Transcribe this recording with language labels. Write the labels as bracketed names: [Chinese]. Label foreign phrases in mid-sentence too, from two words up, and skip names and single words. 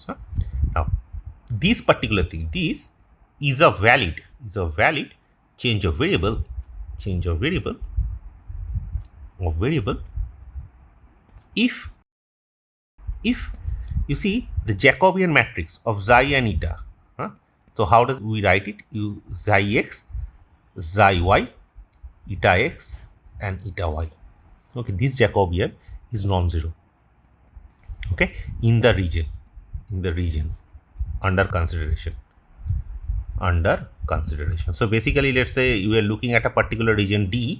[English] Now, this particular thing, this is a valid change of variable, if you see the Jacobian matrix of xi and eta. So how do we write it? You xi x, xi y, eta x and eta y. Okay, this Jacobian is non-zero. Okay, in the region under consideration. So basically, let's say you are looking at a particular region D.